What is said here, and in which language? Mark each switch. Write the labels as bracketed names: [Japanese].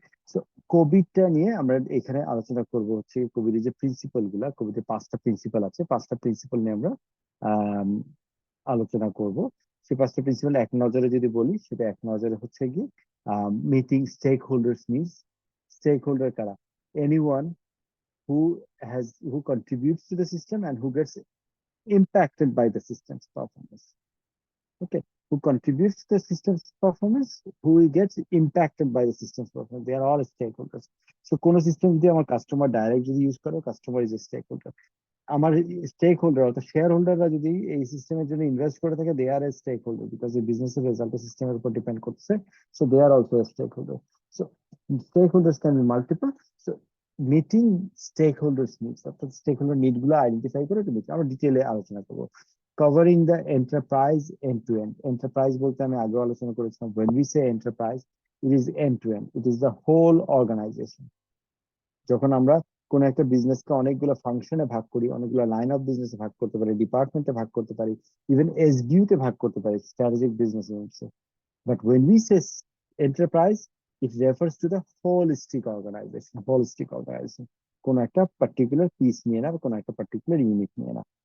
[Bangla] So কোভিডটা নিয়ে আমরা এখানে আলোচনা করব হচ্ছে কোভিডের যে প্রিন্সিপাল গুলা। কোভিডের 5টা প্রিন্সিপাল আছে, 5টা প্রিন্সিপাল নিয়ে আমরা আলোচনা করব। সেই 5টা প্রিন্সিপাল এক নজরে যদি বলি, সেটা এক নজরে হচ্ছে কি meeting stake holders needs. Stake holder কারা? [English] Anyone who contributes to the system and who gets impacted by the system's performance. Okay, who contributes to the system's performance, who gets impacted by the system's performance. They are all stakeholders. [Bangla] So কোনো system যদি আমার customer direct যদি use করে, [English] Customer is a stakeholder. [Bangla] আমার stake holder অর্থাৎ share হোল্ডাররা যদি এই সিস্টেমের জন্য ইনভেস্ট করে থাকে, [English] they are a stakeholder, [Bangla] বিকজ এই বিজনেসের রেজাল্ট সিস্টেমের উপর ডিপেন্ড করছে। [English] So they are also a stakeholder. So stakeholders can be multiple. [Bangla] So meeting stake holders needs, অর্থাৎ স্টেক হোল্ডার নিড গুলো আইডেন্টিফাই করে আমরা ডিটেলে আলোচনা করবো। [English] Covering the enterprise end to end. Enterprise [Bangla] বলতে আমি আগে আলোচনা করেছিলাম, [English] when we say enterprise, it is end to end, it is the whole organization। [Bangla] যখন আমরা কোন একটা বিজনেসকে অনেকগুলো ফাংশনে ভাগ করি, অনেকগুলো লাইন অফ বিজনেসে ভাগ করতে পারি, ডিপার্টমেন্টে ভাগ করতে পারি, ইভেন এসবিইউ তে ভাগ করতে পারি, strategic business units. [English] but when we say enterprise, it refers to the holistic organization, [Bangla] কোন একটা পার্টিকুলার পিস নিয়ে না, বা কোন একটা পার্টিকুলার ইউনিট নিয়ে না।